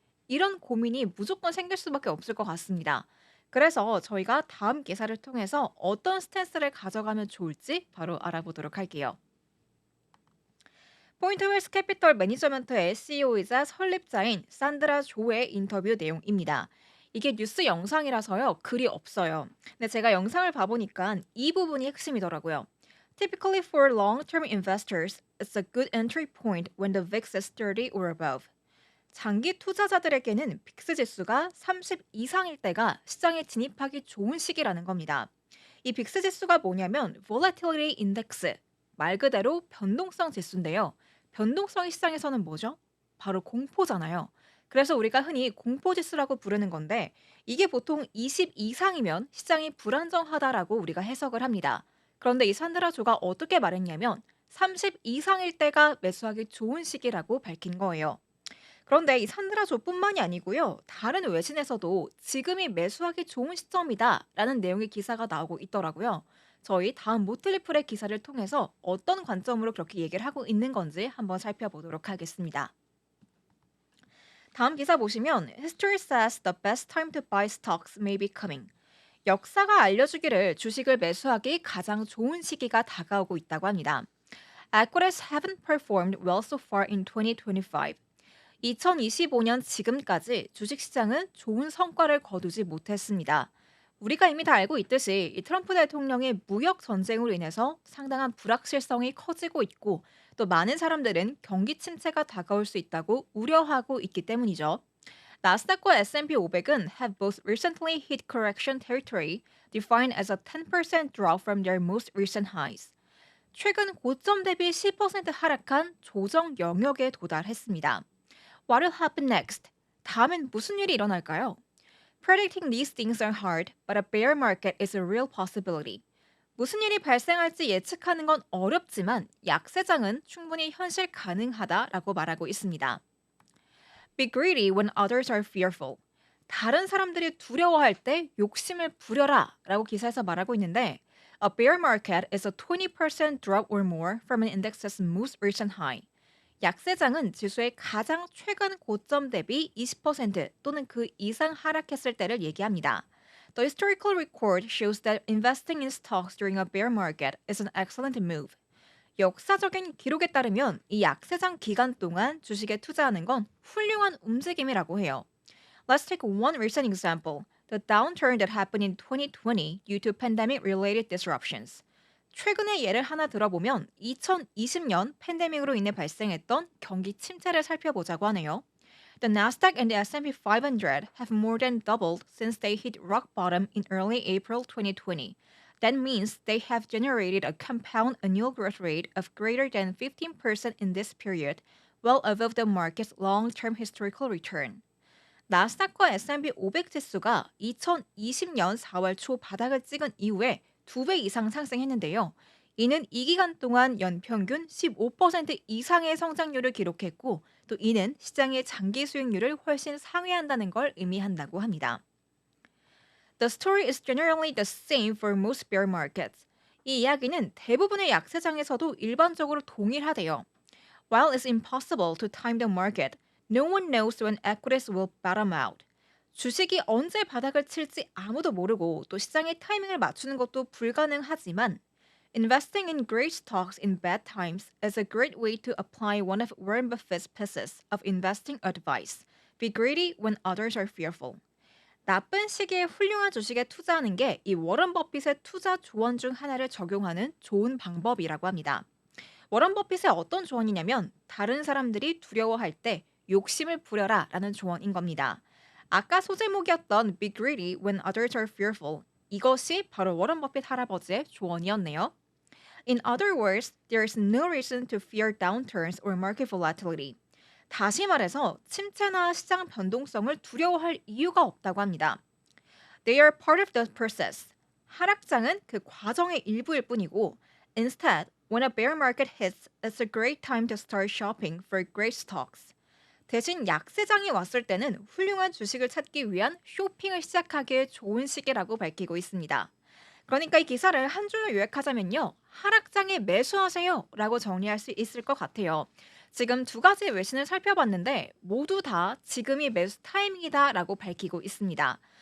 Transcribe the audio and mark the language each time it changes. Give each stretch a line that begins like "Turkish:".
Korean: 이런 고민이 무조건 생길 수밖에 없을 것 같습니다. 그래서 저희가 다음 기사를 통해서 어떤 스탠스를 가져가면 좋을지 바로 알아보도록 할게요. 포인트 웨스 캐피털 매니저먼트의 CEO이자 설립자인 산드라 조의 인터뷰 내용입니다. 이게 뉴스 영상이라서요, 글이 없어요. 근데 제가 영상을 봐보니까 이 부분이 핵심이더라고요.
English: Typically for long-term investors, it's a good entry point when the VIX is 30 or above.
Korean: 장기 투자자들에게는 빅스 지수가 30 이상일 때가 시장에 진입하기 좋은 시기라는 겁니다. 이 빅스 지수가 뭐냐면 volatility index, 말 그대로 변동성 지수인데요. 변동성이 시장에서는 뭐죠? 바로 공포잖아요. 그래서 우리가 흔히 공포 지수라고 부르는 건데 이게 보통 20 이상이면 시장이 불안정하다라고 우리가 해석을 합니다. 그런데 이 산드라 조가 어떻게 말했냐면 30 이상일 때가 매수하기 좋은 시기라고 밝힌 거예요. 그런데 이 산드라조뿐만이 아니고요. 다른 외신에서도 지금이 매수하기 좋은 시점이다라는 내용의 기사가 나오고 있더라고요. 저희 다음 모틀리플의 기사를 통해서 어떤 관점으로 그렇게 얘기를 하고 있는 건지 한번 살펴보도록 하겠습니다. 다음 기사 보시면
English: History says the best time to buy stocks may be coming.
Korean: 역사가 알려주기를 주식을 매수하기 가장 좋은 시기가 다가오고 있다고 합니다.
English: Equities haven't performed well so far in 2025.
Korean: 2025년 지금까지 주식시장은 좋은 성과를 거두지 못했습니다. 우리가 이미 다 알고 있듯이 이 트럼프 대통령의 무역 전쟁으로 인해서 상당한 불확실성이 커지고 있고 또 많은 사람들은 경기 침체가 다가올 수 있다고 우려하고 있기 때문이죠. 나스닥과 S&P 500은
English: have both recently hit correction territory, defined as a 10% drop from their most recent highs.
Korean: 최근 고점 대비 10% 하락한 조정 영역에 도달했습니다.
English: What will happen next?
Korean: 다음엔 무슨 일이 일어날까요?
English: Predicting these things are hard, but a bear market is a real possibility.
Korean: 무슨 일이 발생할지 예측하는 건 어렵지만 약세장은 충분히 현실 가능하다라고 말하고 있습니다.
English: Be greedy when others are fearful.
Korean: 다른 사람들이 두려워할 때 욕심을 부려라 라고 기사에서 말하고 있는데
English: A bear market is a 20% drop or more from an index's most recent high.
Korean: 약세장은 지수의 가장 최근 고점 대비 20% 또는 그 이상 하락했을 때를 얘기합니다.
English: The historical record shows that investing in stocks during a bear market is an excellent move.
Korean: 역사적인 기록에 따르면 이 약세장 기간 동안 주식에 투자하는 건 훌륭한 움직임이라고 해요.
English: Let's take one recent example. The downturn that happened in 2020 due to pandemic-related disruptions.
Korean: 최근의 예를 하나 들어보면 2020년 팬데믹으로 인해 발생했던 경기 침체를 살펴보자고 하네요.
English: The Nasdaq and the S&P 500 have more than doubled since they hit rock bottom in early April 2020. That means they have generated a compound annual growth rate of greater than 15% in this period, well above the market's long-term historical return.
Korean: 나스닥과 S&P 500 지수가 2020년 4월 초 바닥을 찍은 이후에 2배 이상 상승했는데요. 이는 이 기간 동안 연평균 15% 이상의 성장률을 기록했고, 또 이는 시장의 장기 수익률을 훨씬 상회한다는 걸 의미한다고 합니다.
English: The story is generally the same for most bear markets.
Korean: 이 이야기는 대부분의 약세장에서도 일반적으로 동일하대요.
English: While it's impossible to time the market, no one knows when equities will bottom out.
Korean: 주식이 언제 바닥을 칠지 아무도 모르고 또 시장의 타이밍을 맞추는 것도 불가능하지만
English: investing in great stocks in bad times is a great way to apply one of Warren Buffett's pieces of investing advice. Be greedy when others are fearful.
Korean: 나쁜 시기에 훌륭한 주식에 투자하는 게 이 워런 버핏의 투자 조언 중 하나를 적용하는 좋은 방법이라고 합니다. 워런 버핏의 어떤 조언이냐면 다른 사람들이 두려워할 때 욕심을 부려라 라는 조언인 겁니다. 아까 소제목이었던
English: Be greedy when others are fearful.
Korean: 이것이 바로 워런 버핏 할아버지의 조언이었네요.
English: In other words, there is no reason to fear downturns or market volatility.
Korean: 다시 말해서 침체나 시장 변동성을 두려워할 이유가 없다고 합니다.
English: They are part of the process.
Korean: 하락장은 그 과정의 일부일 뿐이고,
English: instead, when a bear market hits, it's a great time to start shopping for great stocks.
Korean: 대신 약세장이 왔을 때는 훌륭한 주식을 찾기 위한 쇼핑을 시작하기에 좋은 시기라고 밝히고 있습니다. 그러니까 이 기사를 한 줄로 요약하자면요. 하락장에 매수하세요 라고 정리할 수 있을 것 같아요. 지금 두 가지 외신을 살펴봤는데 모두 다 지금이 매수 타이밍이다 라고 밝히고 있습니다.